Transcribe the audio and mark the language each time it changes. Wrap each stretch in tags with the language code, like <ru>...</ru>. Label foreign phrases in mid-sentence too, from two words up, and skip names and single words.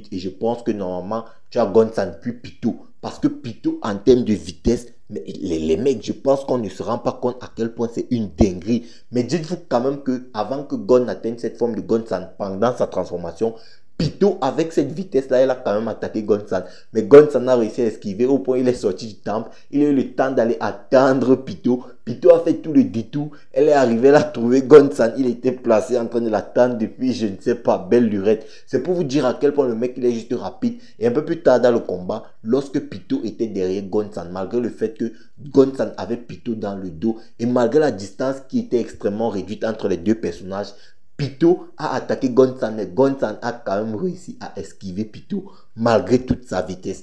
<fr>Et je pense que normalement, tu as Gon-san puis Pito. Parce que Pito en termes de vitesse, mais les mecs, je pense qu'on ne se rend pas compte à quel point c'est une dinguerie. Mais dites-vous quand même que avant que Gon atteigne cette forme de Gon-san, pendant sa transformation, Pito, avec cette vitesse-là, elle a quand même attaqué Gon-san. Mais Gon-san a réussi à esquiver au point où il est sorti du temple. Il a eu le temps d'aller attendre Pito. Pito a fait tout le détour. Elle est arrivée, elle a trouvé Gon-san. Il était placé en train de l'attendre depuis, je ne sais pas, belle lurette. C'est pour vous dire à quel point le mec, il est juste rapide. Et un peu plus tard dans le combat, lorsque Pito était derrière Gon-san, malgré le fait que Gon-san avait Pito dans le dos, et malgré la distance qui était extrêmement réduite entre les deux personnages, Pito a attaqué Gon-san, mais Gon-san a quand même réussi à esquiver Pito malgré toute sa vitesse.</fr>